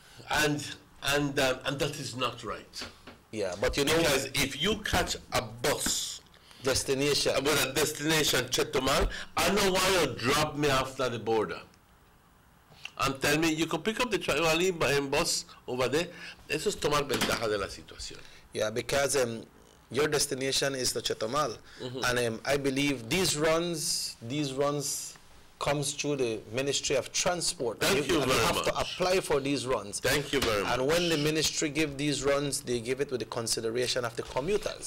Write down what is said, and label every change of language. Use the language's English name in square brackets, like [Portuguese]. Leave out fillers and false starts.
[English] And that is not right. Yeah, but because if you catch a bus destination with a destination Chetumal, I know why you drop me after the border and tell me you can pick up the Chetumal bus over there. [Spanish] Eso es tomar ventaja de la situación. [English] Yeah, because your destination is the Chetumal, and I believe these runs comes through the Ministry of Transport. Thank you very much. You have to apply for these runs. Thank you very much. And when the ministry give these runs, they give it with the consideration of the commuters.